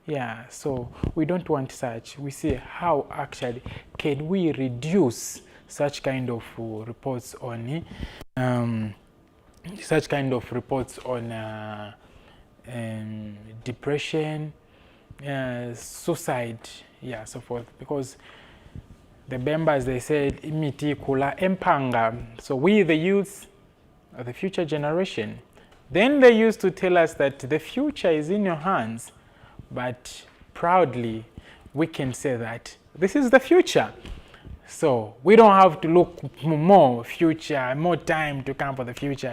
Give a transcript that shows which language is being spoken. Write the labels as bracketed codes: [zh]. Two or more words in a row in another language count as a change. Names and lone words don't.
[en] Yeah, so we don't want such. We see how actually can we reduce such kind of reports on depression, suicide, yeah, so forth. Because the members, they said [bem] imiti kula empanga. [en] So we, the youth, are the future generation. Then they used to tell us that the future is in your hands, but proudly we can say that this is the future. So we don't have to look more future, more time to come for the future.